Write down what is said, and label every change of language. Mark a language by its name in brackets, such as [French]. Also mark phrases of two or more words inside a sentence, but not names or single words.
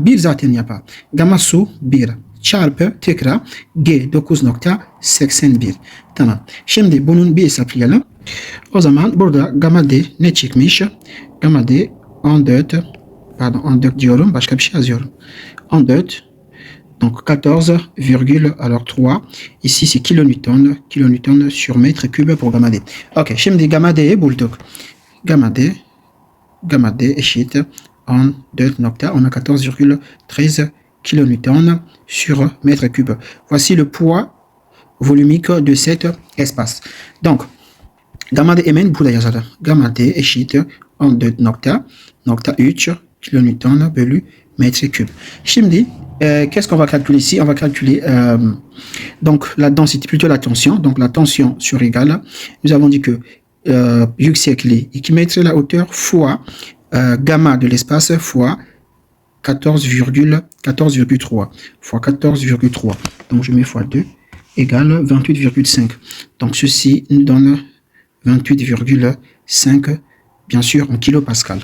[Turkish] 1 zaten yapar. Gamma su 1 çarpı tekrar G 9.81. Tamam. Şimdi bunun bir hesaplayalım. O zaman burada gamma D ne çıkmış? Gamma D 14 diyorum. Başka bir şey yazıyorum. [French] 14 donc 14,3. Ici c'est kilonewton sur mètre cube pour gamma D. [Turkish] Ok. Şimdi gamma D'yi bulduk. Gamma D eşit 14,13 [French] kilonewton sur mètre cube. Voici le poids volumique de cet espace. [Turkish] Donc, gamma D hemen burada yazalım. Gamma D eşit 14,3 kilonewton bölü [French] mètre cube. [Turkish] Şimdi, [French] qu'est-ce qu'on va calculer ici? On va calculer donc la densité, plutôt la tension. Donc la tension sur égale. Nous avons dit que [Turkish] yüksekliği 2 metre [French] la hauteur fois gamma de l'espace fois 14,3 fois 14,3. Donc je mets fois 2 égale 28,5. Donc ceci nous donne 28,5 bien sûr en kilopascal.